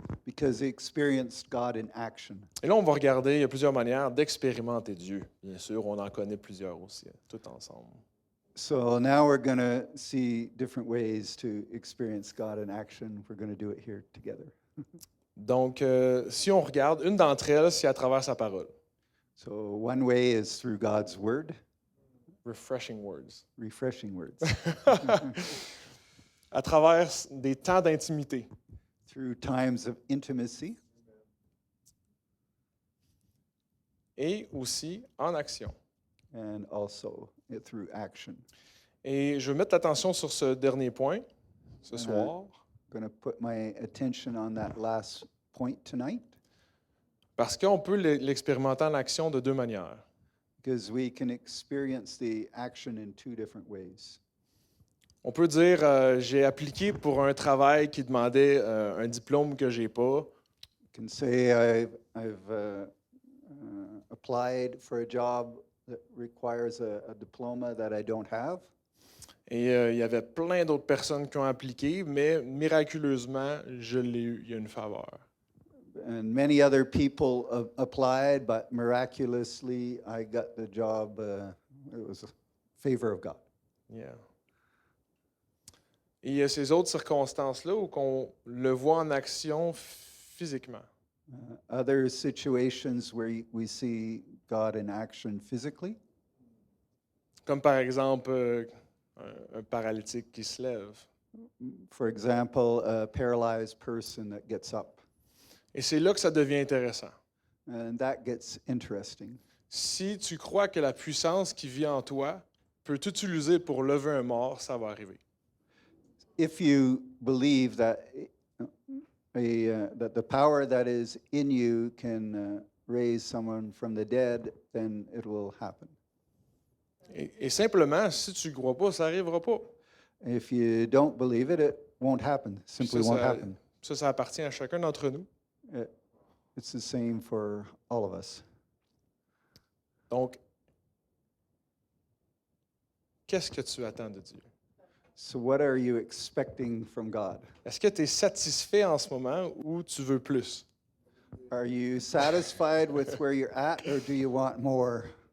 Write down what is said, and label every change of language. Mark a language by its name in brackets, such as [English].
[English] because he experienced God in action. [French] Et là, on va regarder, il y a plusieurs manières d'expérimenter Dieu. Bien sûr, on en connaît plusieurs aussi, tout ensemble. [English] So now we're going to see different ways to experience God in action. We're going to do it here together. [French] Donc, si on regarde, une d'entre elles, c'est à travers sa parole. [English] So one way is through God's word, Refreshing words. refreshing words, [French] À travers des temps d'intimité. [English] through times of intimacy, [French] Et aussi en action. [English] and also through action. [French] Et je veux mettre l'attention sur ce dernier point ce soir, [English] I'm going to put my attention on that last point tonight [French] parce qu'on peut l'expérimenter en action de deux manières. [English] because we can experience the action in two different ways. [French] On peut dire, j'ai appliqué pour un travail qui demandait un diplôme que j'ai pas. [English] You can say I've applied for a job that requires a diploma that I don't have. [French] Et il y avait plein d'autres personnes qui ont appliqué, mais miraculeusement, je l'ai eu. Il y a une faveur. [English] And many other people applied, but miraculously I got the job. It was a favor of God. Yeah. [French] Et il y a ces autres circonstances-là où on le voit en action physiquement. [English] Other situations where we see God in action physically, [French] Comme par exemple un paralytique qui se lève. [English] for example, a paralyzed person that gets up. [French] Et c'est là que ça devient intéressant. [English] And that gets interesting. [French] Si tu crois que la puissance qui vit en toi peut t'utiliser pour lever un mort, ça va arriver. [English] If you believe that that the power that is in you can raise someone from the dead, then it will happen. [French] Et simplement, si tu ne crois pas, ça n'arrivera pas. [English] If you don't believe it, it won't happen. Simply won't happen. [French] Ça appartient à chacun d'entre nous. [English] It's the same for all of us. [French] Donc, qu'est-ce que tu attends de Dieu? [English] So what are you expecting from God? [French] Est-ce que tu es satisfait en ce moment ou tu veux plus? [English] Are you satisfied with where you're at, or do you want more?